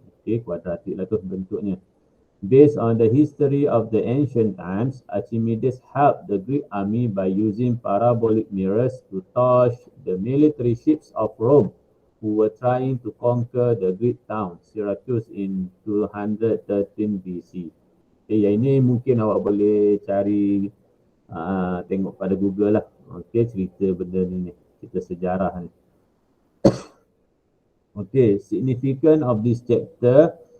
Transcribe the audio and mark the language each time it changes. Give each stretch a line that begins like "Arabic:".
English: Okay,
Malay: kuadratik lah tu bentuknya.
English: Based on the history of the ancient times, Archimedes helped the Greek army by using parabolic mirrors to torch the military ships of Rome who were trying to conquer the Greek town Syracuse in 213 BC.
Malay: Yang ini mungkin awak boleh cari tengok pada Google lah. Okey, cerita benda ni, cerita sejarah ni.
English: Okey, significance of this chapter.